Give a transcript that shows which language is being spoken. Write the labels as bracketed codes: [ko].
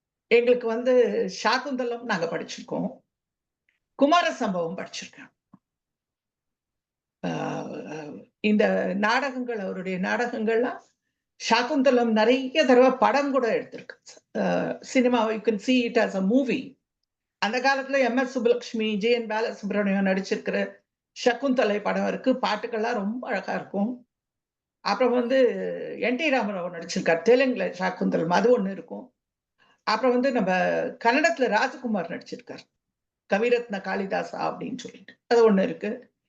[ta] எங்களுக்கு வந்து சாகுந்தலம் நாங்க படிச்சிருக்கோம். குமார சம்பவம் படிச்சிருக்கேன். இந்த நாடகங்கள், அவருடைய நாடகங்கள்லாம் சாகுந்தலம் நிறைய தடவை படம் கூட எடுத்திருக்கு. [en] Cinema, you can see it as a movie. [ta] அந்த காலத்துல MS சுப்புலட்சுமி, JN பாலசுப்ரமணியம் நடிச்சிருக்கிற சகுந்தலை படம் இருக்கு. பாட்டுக்கள்லாம் ரொம்ப அழகா இருக்கும். அப்புறம் வந்து NT ராமராவ் நடிச்சிருக்கார் தெலுங்குல சாகுந்தலம், அது ஒண்ணு இருக்கும். அப்புறம் வந்து நம்ம கன்னடத்துல ராஜகுமார் நடிச்சிருக்கார், கவிரத்ன காளிதாசா அப்படின்னு சொல்லிட்டு, அது ஒண்ணு இருக்கு.